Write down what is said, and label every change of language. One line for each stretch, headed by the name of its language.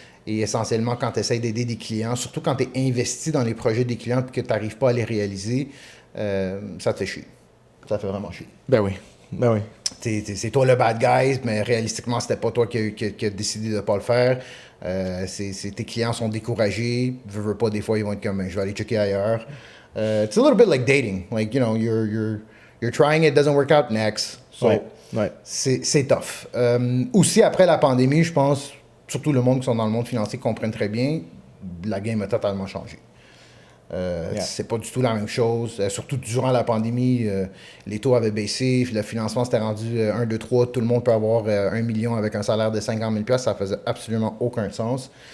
French: Et essentiellement, quand tu essaies d'aider des clients, surtout quand tu es investi dans les projets des clients et que tu n'arrives pas à les réaliser, ça te fait chier. Ça fait vraiment chier. Ben oui. C'est toi le bad guy, mais réalistiquement, c'était pas toi qui a décidé de ne pas le faire. Tes clients sont découragés. Veux pas, des fois, ils vont être comme, je vais aller checker ailleurs.
English: It's a little bit like dating. Like, you're trying it, doesn't work out, next. So,
French: Ouais. c'est tough. Aussi, après la pandémie, je pense, surtout le monde qui sont dans le monde financier comprennent très bien, la game a totalement changé. C'est pas du tout la même chose. Surtout durant la pandémie, les taux avaient baissé, le financement s'était rendu 1, 2, 3, tout le monde peut avoir 1 million avec un salaire de 50 000 $, ça faisait absolument aucun sens.